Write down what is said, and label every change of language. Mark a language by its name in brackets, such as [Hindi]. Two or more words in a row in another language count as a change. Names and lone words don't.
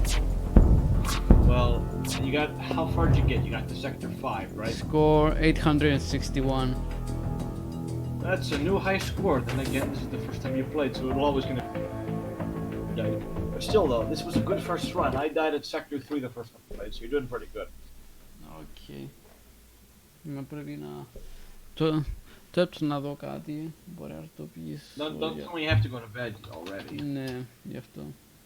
[English] Well, you got, how far did you get? You got to sector 5, right? Score 861. That's a new high score. Then again, this is the first time you played, so we're always gonna die. But still, though, this was a good first run. I died at sector 3 the first time I played, so you're doing pretty good. [Greek] Okay. Μα πρέπει να... Τώρα να δω κάτι. Μπορεί να το πεις. [English] Don't tell me you have to go to bed already. [Greek] Ναι, γι' αυτό.